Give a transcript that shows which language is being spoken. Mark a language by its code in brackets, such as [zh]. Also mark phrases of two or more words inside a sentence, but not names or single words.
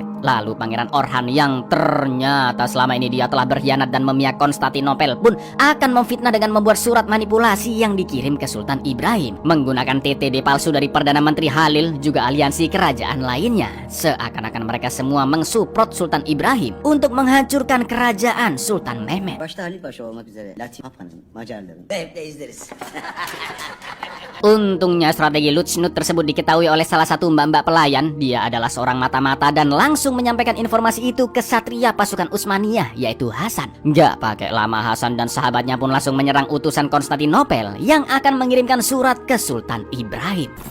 [id] Lalu Pangeran Orhan yang ternyata selama ini dia telah berkhianat dan memihak Konstantinopel pun akan memfitnah dengan membuat surat manipulasi yang dikirim ke Sultan Ibrahim menggunakan TTD palsu dari Perdana Menteri Halil juga aliansi kerajaan lainnya. Seakan-akan mereka semua mensupport Sultan Ibrahim untuk menghancurkan kerajaan Sultan Mehmed. [tr] Başta Halil Paşa olmak üzere Latif Papa'nın, Macarların. Zevkle izleriz. [id] Untungnya strategi Lutsnut tersebut diketahui oleh salah satu mbak-mbak pelayan. Dia adalah seorang mata-mata dan langsung menyampaikan informasi itu ke satria pasukan Utsmaniyah yaitu Hasan. Gak pakai lama Hasan dan sahabatnya pun langsung menyerang utusan Konstantinopel yang akan mengirimkan surat ke Sultan Ibrahim.